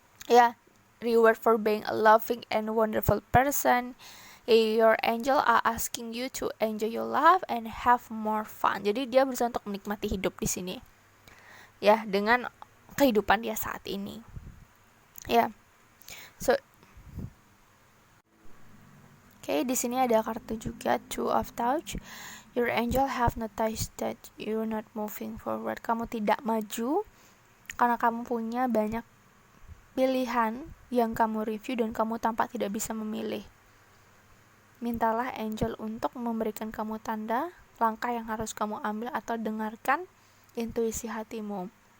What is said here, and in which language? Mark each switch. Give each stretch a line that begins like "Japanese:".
English: Ya, reward for being a loving and wonderful person. Your angel are asking you to enjoy your life and have more fun.
Indonesian: Jadi dia berusaha untuk menikmati hidup di sini. Ya, dengan kehidupan dia saat ini. Ya. So di sini ada kartu juga Two of Touch.
English: Your angel have noticed that you're not moving forward.
Indonesian: Kamu tidak maju karena kamu punya banyak pilihan yang kamu review dan kamu tampak tidak bisa memilih. Mintalah angel untuk memberikan kamu tanda langkah yang harus kamu ambil, atau dengarkan intuisi hatimu.